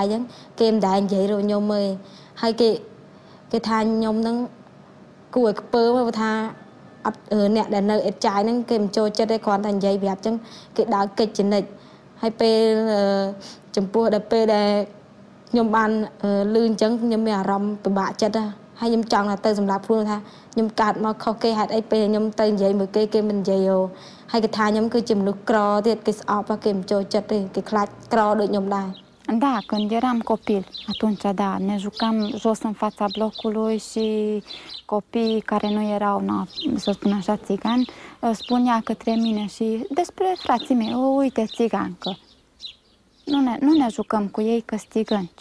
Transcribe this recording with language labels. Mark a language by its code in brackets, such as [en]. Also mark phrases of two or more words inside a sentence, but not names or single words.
[km] អញ្ចឹងគេមិនដែរនិយាយរកខ្ញុំទេហើយគេថាខ្ញុំហ្នឹងគួរឲ្យខ្ពើមថាអត់អ្នកដែលនៅអេចាយហ្នឹងគេមិនចូលចិត្តទេគ្រាន់តែនិយាយប្រាប់អញ្ចឹងគេដើរកិច្ចចនិចហើយពេលចំពោះដល់ពេលដែលខ្ញុំបានលឺអញ្ចឹងខ្ញុំមានអារម្មណ៍ពិបាកចិត្តហើយខ្ញុំចង់ទៅសម្រាប់ខ្លួនថាខ្ញុំកើតមកខុសគេហេតុអីពេលខ្ញុំទៅនិយាយមួយគេមិននិយាយហើយគេថាខ្ញុំគឺជាមនុស្សក្រទៀតគេស្អប់គេមិនចូលចិត្តទេគេខ្លាចក្រដូចខ្ញុំដែរ [ro] Da, când eram copil, atunci, da, ne jucam jos în fața blocului și copiii care nu erau, să spun așa, țigani, spunea către mine și despre frații mei, uite, țigancă. Nu ne jucăm cu ei că țigănci.